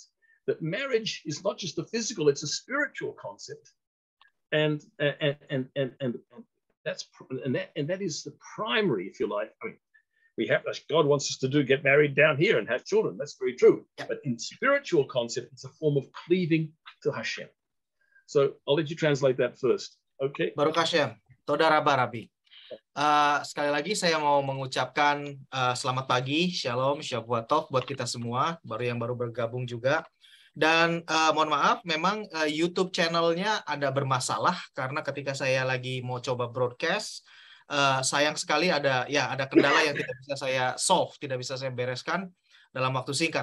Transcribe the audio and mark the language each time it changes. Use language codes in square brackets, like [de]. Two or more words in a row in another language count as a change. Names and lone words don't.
[en] That marriage is not just a physical; it's a spiritual concept, and that is the primary, if you like. I mean, God wants us to get married down here and have children. That's very true. Yeah. But in spiritual concept, it's a form of cleaving to Hashem. So I'll let you translate that first. Okay. [he] ברוך השם. תודה רבה רבי. [id] Sekali lagi saya mau mengucapkan selamat pagi, [he] שלום, שבוע טוב [id] buat kita semua, yang baru bergabung juga. Dan mohon maaf, memang YouTube channelnya ada bermasalah karena ketika saya lagi mau coba broadcast, sayang sekali ada kendala yang tidak bisa saya solve, tidak bisa saya bereskan dalam waktu singkat.